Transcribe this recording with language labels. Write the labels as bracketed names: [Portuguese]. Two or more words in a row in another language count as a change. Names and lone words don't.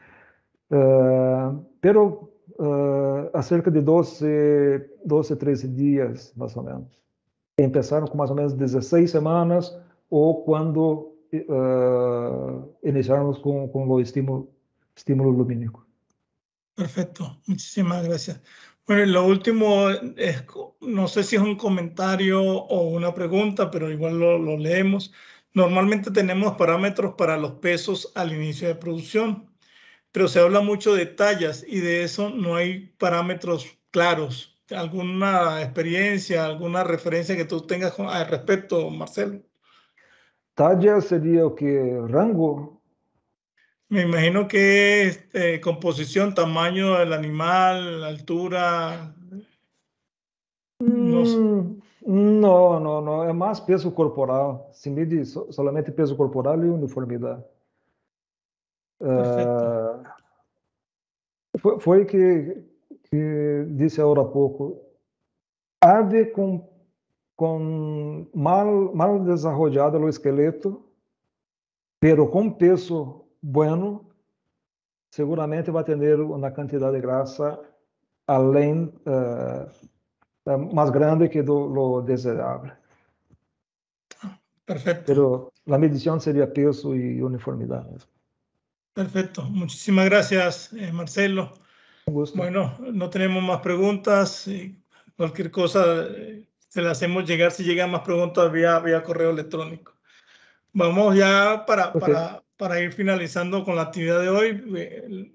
[Portuguese] Pero há cerca de 12, 13 dias, mais ou menos. Começaram com mais ou menos 16 semanas, ou quando iniciarmos com o estímulo lumínico. [Spanish] Perfecto, muchísimas gracias. Bueno, lo último es, no sé si es un comentario o una pregunta, pero igual lo leemos. Normalmente tenemos parámetros para los pesos al inicio de producción, pero se habla mucho de tallas y de eso no hay parámetros claros. ¿Alguna experiencia, alguna referencia que tú tengas al respecto, Marcelo? [Portuguese] Talla seria o que? Rango? [Spanish] Me imagino que es composición, tamaño del animal, altura. No sé. [Portuguese] Não. É mais peso corporal. [Spanish] Se mide [Portuguese] somente peso corporal e uniformidade. Foi que disse agora há pouco. Ave com mal desarrollado o esqueleto, pero com peso bueno, seguramente vai ter uma quantidade de grasa além mais grande que lo desejável. [Spanish] Perfecto. [Portuguese] Pero a medição seria peso e uniformidade. [Spanish] Perfecto. Muchísimas gracias, Marcelo. Un gusto. Bueno, no tenemos más preguntas. Cualquier cosa se las hacemos llegar si llegan más preguntas vía correo electrónico. Vamos ya para ir finalizando con la actividad de hoy.